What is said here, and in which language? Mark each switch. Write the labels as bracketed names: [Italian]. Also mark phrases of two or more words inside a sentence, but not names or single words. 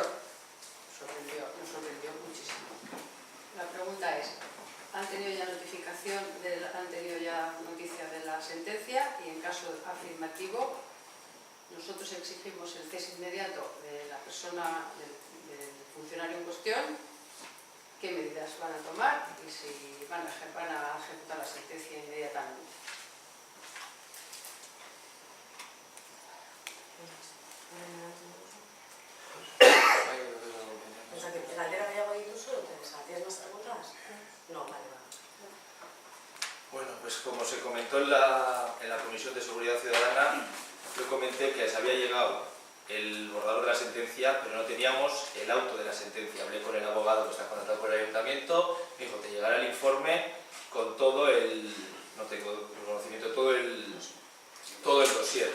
[Spanish] Nos sorprendió muchísimo. La pregunta es, ¿han tenido ya noticia de la sentencia? Y en caso afirmativo, nosotros exigimos el cese inmediato de la persona, del funcionario en cuestión, qué medidas van a tomar y si van a ejecutar la sentencia inmediatamente. [Basque] ¿Galdera gehiago dituzu, [Spanish] Teresa? ¿Tienes más preguntas? No, vale. Bueno, pues como se comentó en la Comisión de Seguridad Ciudadana, yo comenté que se había llegado el borrador de la sentencia, pero no teníamos el auto de la sentencia. Hablé con el abogado que está contratado por el ayuntamiento, me dijo que llegara el informe con todo el, no tengo conocimiento, todo el dossier.